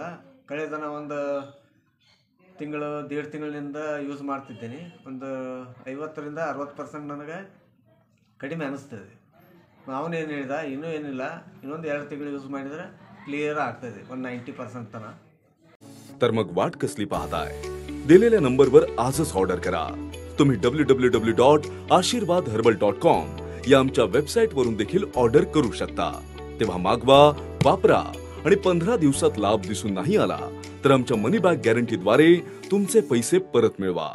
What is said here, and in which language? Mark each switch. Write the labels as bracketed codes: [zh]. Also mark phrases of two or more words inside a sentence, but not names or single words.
[kn] ಕಳೆದ ಒಂದು ತಿಂಗಳು 1.5 ತಿಂಗಳಿಂದ ಯೂಸ್ ಮಾಡ್ತಿದ್ದೀನಿ. ಒಂದು 50% 60% ನನಗೆ ಕಡಿಮೆ ಅನ್ನಿಸ್ತದೆ. ಅವನೇನು ಹೇಳಿದ, ಇನ್ನೂ ಏನಿಲ್ಲ, ಇನ್ನೊಂದು 2 ತಿಂಗಳು ಯೂಸ್ ಮಾಡಿದರೆ क्लिअर ಆಗ್ತದೆ, ಒಂದು 90% ತನಕ. [mr] तर मग वाट कसली पाहताय? दिलेल्या नंबरवर आजच ऑर्डर करा. तुम्ही www.ashirwadherbal.com या आमच्या वेबसाईटवरून देखील ऑर्डर करू शकता. तेव्हा मागवा, वापरा आणि 15 दिवसात लाभ दिसून नाही आला तर आमच्या मनी बॅक गॅरंटीद्वारे तुमचे पैसे परत मिळवा.